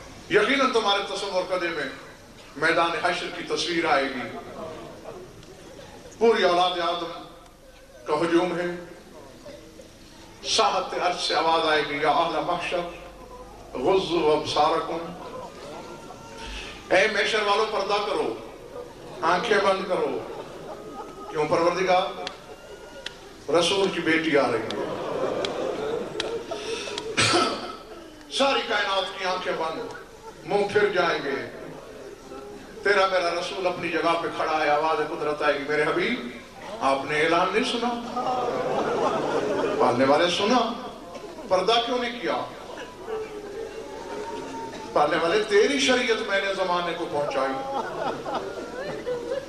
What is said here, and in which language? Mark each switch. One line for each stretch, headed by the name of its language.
Urdu: یقیناً تمہارے تصور قدے میں میدان حشر کی تصویر آئے گی. پوری اولاد آدم کا ہجوم ہے. ساحت عرش سے آواز آئے گی
Arabic: یا اہل محشر غضوا ابصارکم.
Urdu: اے محشر والوں پردہ کرو آنکھیں بند کرو. کیوں پروردگار رسول کی بیٹی آ رہی ہے. ساری کائنات کی آنکھیں بند منہ پھر جائیں گے. تیرا میرا رسول اپنی جگہ پہ کھڑا ہے. آواز قدرت آئے گی میرے حبیب آپ نے اعلان نہیں سنا؟ پالنے والے سنا پردہ کیوں نہیں کیا؟ پالنے والے تیری شریعت میں نے زمانے کو پہنچائی.